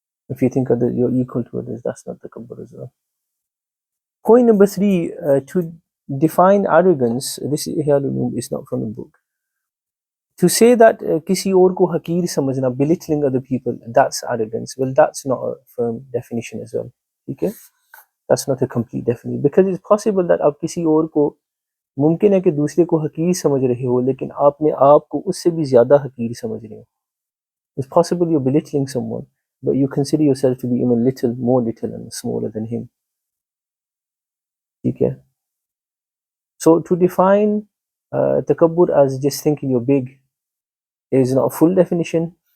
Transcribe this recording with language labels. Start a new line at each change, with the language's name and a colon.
English: If you think that you're equal to others, that's not takabbur as well. Point number 3, to define arrogance, this is not from the book. To say that
Hindi: kisi aur ko hakeer samajhna,
English: belittling other people, that's arrogance. Well, that's not a firm definition as well. Okay? That's not a complete definition, because it's possible that
Hindi: आप किसी और को मुमकिन है कि दूसरे को हकीर समझ रहे हो, लेकिन आपने आप को उससे भी ज़्यादा हकीर समझ रहे हो.
English: It's possible you're belittling someone, but you consider yourself to be even more little and smaller than him. Okay? So to define takabbur as just thinking you're big is not a full definition.